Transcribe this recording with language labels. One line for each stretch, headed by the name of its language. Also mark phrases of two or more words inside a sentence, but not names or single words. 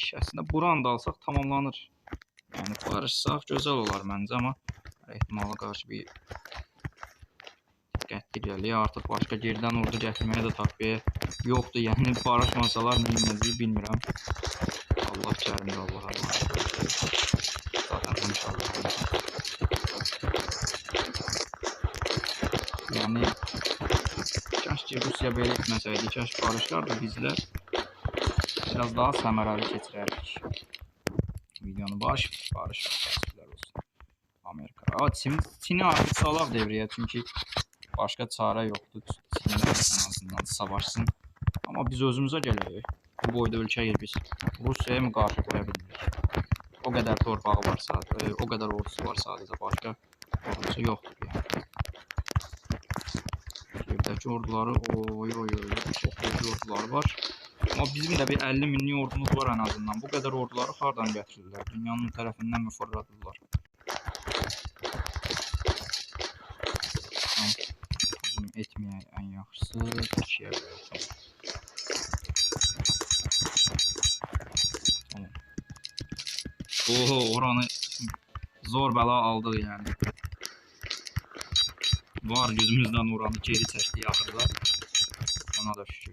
Azerbaijani: Əslində buranı da alsaq tamamlanır. Yəni barışsaq gözəl olar məncə, amma ehtimala qarşı bir diqqətli gəlir. Artıq başqa geridən ordu gətirməyə də takviyə yoxdur. Yəni barışmasalar nə edəcəyini bilmirəm. Allah kərimdir,
Turkish: Allah'a emanet. Zaten inşallah. Yani keşke Rusya böyle etmeseydi, keşke barışlardı bizler biraz daha səmərəli keçirərdik.
Azerbaijani: Videonu barış təəssüflər olsun. Amerika. Çin'i artıq salaq devreye, çünkü başqa çarə yoxdur. Çin'lə
Turkish: en azından savaşsın.
Azerbaijani: Ama biz özümüzə gələyik. Bu boyda ölkəyiz biz. Rusya'ya mı qarşı qoya bilmirik?
Turkish: O kadar torpağı var sadece, o kadar ordusu var sadece, başka ordusu yoktur yani. Şehirdeki orduları çok büyük ordular var. Ama bizim de bir 50 minlik ordumuz var en azından. Bu kadar orduları hardan getirirler? Dünyanın tarafından mı fırladılar? Tamam.
Azerbaijani: Bizim etmeye en yaxşısı ikiye bölək. Tamam. Oranı zor bəla aldıq yani. Var gözümüzdən oranı geri çəkdik axırda. Ona da şükür.